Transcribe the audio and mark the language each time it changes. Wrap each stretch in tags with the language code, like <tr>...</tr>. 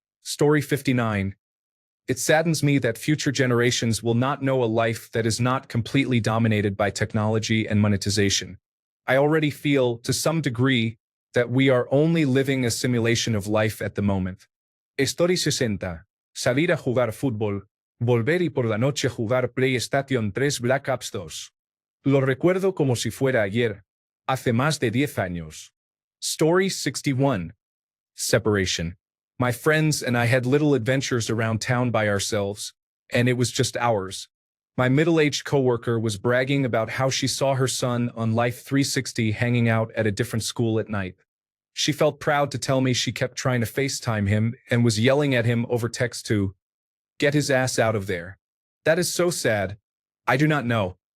<en>Story 59. It saddens me that future generations will not know a life that is not completely dominated by technology and monetization. I already feel, to some degree, that we are only living a simulation of life at the moment. Story 60.</en> <es>Salir a jugar fútbol, volver y por la noche jugar PlayStation 3 Black Ops 2. Lo recuerdo como si fuera ayer, hace más de 10 años.</es> <en>Story 61. Separation. My friends and I had little adventures around town by ourselves, and it was just ours. My middle-aged coworker was bragging about how she saw her son on Life 360 hanging out at a different school at night. She felt proud to tell me she kept trying to FaceTime him and was yelling at him over text to get his ass out of there. That is so sad. I do not know.</en>